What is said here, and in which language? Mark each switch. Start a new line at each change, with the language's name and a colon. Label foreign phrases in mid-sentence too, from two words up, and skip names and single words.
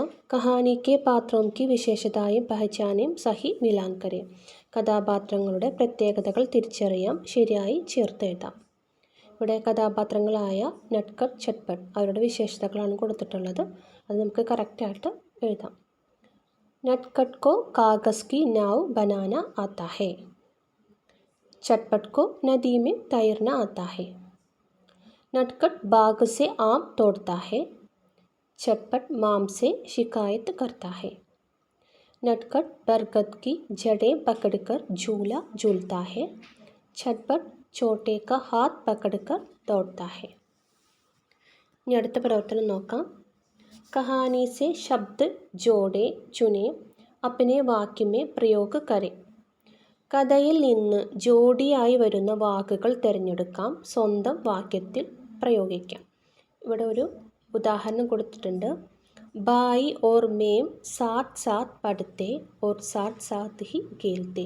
Hindi: कहानी के पात्रों की विशेषताएँ पहचानें सही मिलान करें.
Malayalam: കഥാപാത്രങ്ങളുടെ പ്രത്യേകതകൾ തിരിച്ചറിയാം, ശരിയായി ചേർത്തെഴുതാം. ഇവിടെ കഥാപാത്രങ്ങളായ നട്കട്ട്, ചട്പട്ട് അവരുടെ വിശേഷതകളാണ് കൊടുത്തിട്ടുള്ളത്. അത് നമുക്ക് കറക്റ്റായിട്ട് എഴുതാം.
Hindi: नटखट को कागज़ की नाव बनाना आता है. चटपट को नदी में तैरना आता है. नटखट बाग से आम तोड़ता है. चटपट माम से शिकायत करता है. नटखट बरगद की जड़ें पकड़कर झूला झूलता है. चटपट छोटे का हाथ पकड़कर दौड़ता है.
Malayalam: ഇനി അടുത്ത പ്രവർത്തനം നോക്കാം.
Hindi: कहानी से शब्द जोड़े चुने अपने वाक्य में प्रयोग करें.
Malayalam: കഥയിൽ നിന്ന് ജോഡിയായി വരുന്ന വാക്കുകൾ തിരഞ്ഞെടുക്കാം, സ്വന്തം വാക്യത്തിൽ പ്രയോഗിക്കാം. ഇവിടെ ഒരു ഉദാഹരണം കൊടുത്തിട്ടുണ്ട്.
Hindi: भाई और मैं साथ साथ पढ़ते और साथ साथ ही खेलते.